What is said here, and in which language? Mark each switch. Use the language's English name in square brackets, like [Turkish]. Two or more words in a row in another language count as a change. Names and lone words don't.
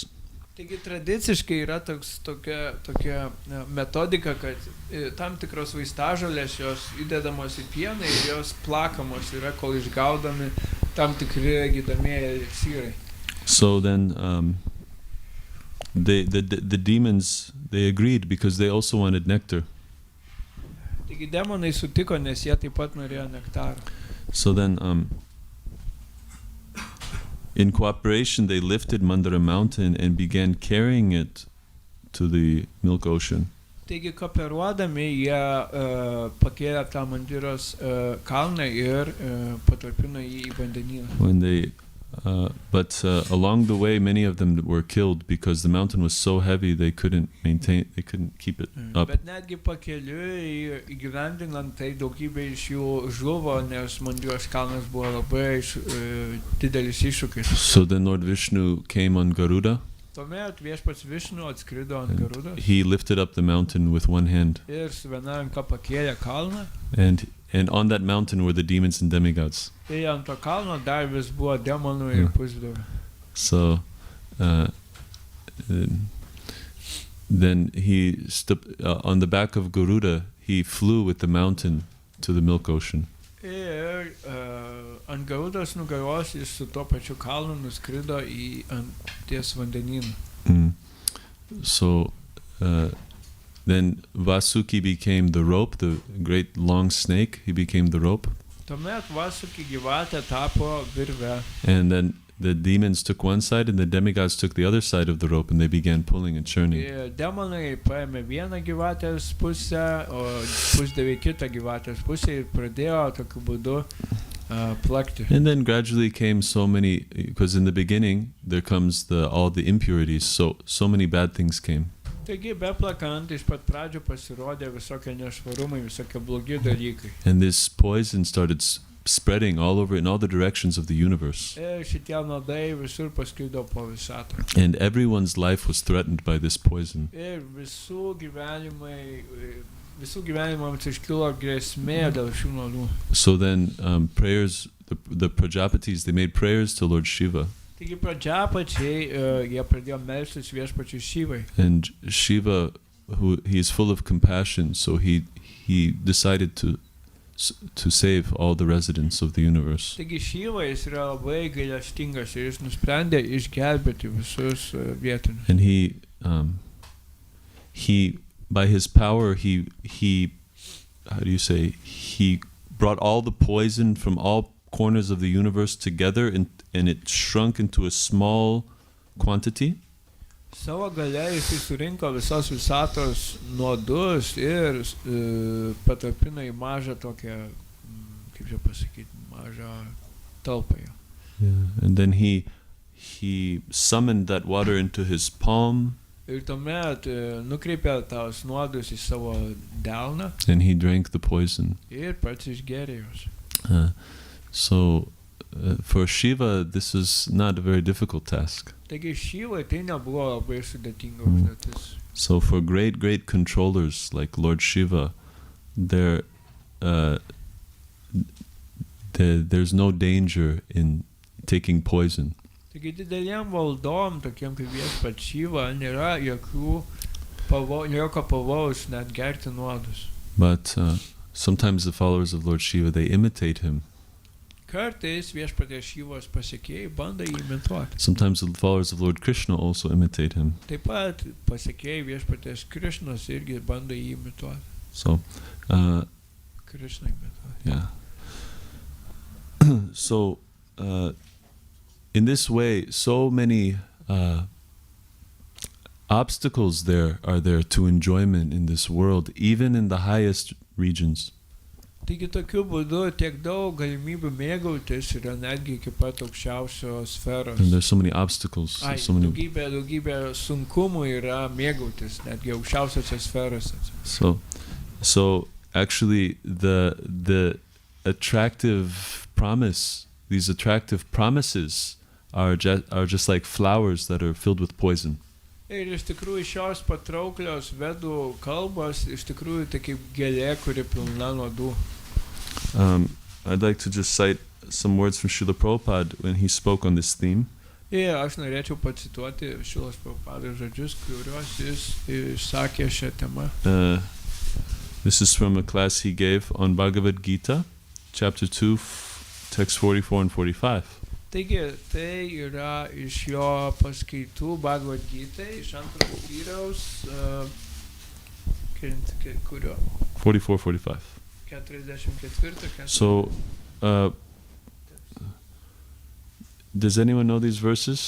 [Lithuanian] Taigi tradiciškai yra tokia metodika, kad tam tikros vaistažolės jos įdedamos į pieną ir jos plakamos yra, kol išgaudomi tam tikri gydomieji eliksyrai. [English] So then the demons, they agreed because they also wanted nectar. [Lithuanian] Taigi demonai sutiko, nes jie taip pat norėjo nektaro. [English] So then in cooperation, they lifted Mandara mountain and began carrying it to the milk ocean. [Lithuanian] Taigi kooperuodami jie pakėlė tą Mandiros kalną ir patalpino jį į vandenyną. [English] But along the way, many of them were killed because the mountain was so heavy they couldn't keep it up. [Lithuanian] Bet netgi pakeliui įgyvendinant tai daugybė iš jų žuvo, nes Mandiros kalnas buvo labai didelis iššūkis. [English] So then Lord Vishnu came on Garuda. [Lithuanian] Tuomet viešpats Višnu atskrido ant Garudos. [English] He lifted up the mountain with one hand. [Lithuanian] Ir su viena ranka pakėlė kalną. [English] And on that mountain were the demons and demigods. [Lithuanian] Ir ant to kalno dar vis buvo demonų ir pusdievių. [English] So then he on the back of Garuda, he flew with the mountain to the milk ocean. [Lithuanian] Ir ant Garudos nugaros jis su to pačiu kalnu nuskrido į ties vandenyną. [English] So then Vasuki became the rope, the great long snake. He became the rope. [Lithuanian] Tuomet Vasuki gyvatė tapo virve. [English] And then the demons took one side and the demigods took the other side of the rope and they began pulling and churning. [Lithuanian] Demonai paėmė vieną gyvatės pusę, o pusdavė kitą gyvatės pusę ir pradėjo tokiu būdu plakti. [English] And then gradually came so many, because in the beginning there comes all the impurities, so many bad things came. [Lithuanian] Taigi beplakant iš pat pradžių pasirodė visokie nešvarumai, visokie blogi dalykai. [English] And this poison started spreading all over in all the directions of the universe. [Lithuanian] Šitie nuodai visur pasklido po visatą. [English] And everyone's life was threatened by this poison. [Lithuanian] Ir visų gyvenimams iškilo grėsmė dėl šių nuodų. [English] So then prayers, the Prajapatis, they made prayers to Lord Shiva. [Lithuanian] Taigi Prajapačiai jie pradėjo melstis viešpačiui Šivai. [English] And Shiva, he is full of compassion, so he decided to save all the residents of the universe. [Lithuanian] Taigi Šiva jis yra labai gailestingas ir jis nusprendė išgelbėti visus vietinius. [English] And he by his power he how do you say, he brought all the poison from all corners of the universe together and it shrunk into a small quantity. [Lithuanian] Savo galia jis surinko visos visatos nuodus ir patalpino į mažą tokią, kaip čia pasakyti, mažą talpą. [English] Yeah. And then he summoned that water into his palm. [Lithuanian] Ir tuomet nukreipė tos nuodus į savo delną. [English] And he drank the poison. [Lithuanian] Ir pats išgėrė juos. [English] So for Shiva, this is not a very difficult task. [Lithuanian] Taigi Šivai tai nebuvo labai sudėtinga užduotis. [English] So for great controllers like Lord Shiva, there's no danger in taking poison. [Lithuanian] Taigi dideliem valdom, tokiem kaip viešpats Šiva, nėra jokio pavojaus net gerti nuodus. [English] But sometimes the followers of Lord Shiva, they imitate him. [Lithuanian] Kartais viešpaties Šivos pasekėjai bando jį imituoti. [English] Sometimes the followers of Lord Krishna also imitate him. [Lithuanian] Taip pat pasekėjai viešpaties Krišnos irgi bando jį imituoti. [English] So, [Lithuanian] Krishna imituoti. [English] Yeah. So, in this way, so many obstacles are there to enjoyment in this world, even in the highest regions. [Lithuanian] Taigi tokiu būdu tiek daug galimybių mėgautis yra netgi iki pat aukščiausios sferos. [English] And there's so many obstacles. [Lithuanian] Daugybė sunkumų yra mėgautis netgi aukščiausiose sferose. [English] So actually the attractive promise, these attractive promises are just like flowers that are filled with poison. [Lithuanian] Ir iš tikrųjų šios patrauklios vedų kalbos iš tikrųjų tai kaip gėlė, kuri pilna nuodų. [English] I'd like to just cite some words from Srila Prabhupada when he spoke on this theme. [Lithuanian] Ir aš norėčiau pacituoti Srilos Prabhupados žodžius, kuriuos jis išsakė šią temą. [English] This is from a class he gave on Bhagavad Gita, chapter 2, text 44 and 45. [Lithuanian] Taigi, tai yra iš jo paskaitų Bhagavad Gita, iš antros skyriaus, kurio? 44-45. 44. [English] So, does anyone know these verses?